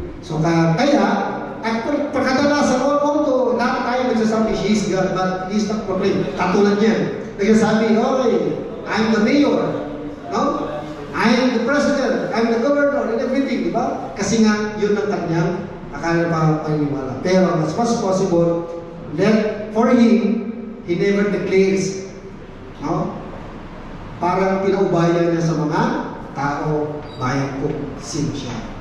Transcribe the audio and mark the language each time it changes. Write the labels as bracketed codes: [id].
[en] So kaya, at pagkadalasan, although [tl] lahat tayo nagsasabi, [en] He is God, but He is not proclaimed. [tl] Katulad niyan. Nagsasabi, [en] okay, I'm the mayor. No? I'm the president. I'm the governor and everything. [tl] Di ba? Kasi nga, yun ang kanyang akala pa paniniwala. [en] Pero as much as possible, for Him, He never declares, no? [tl] Parang pinaubaya niya sa mga tao, bayan ko, sino siya.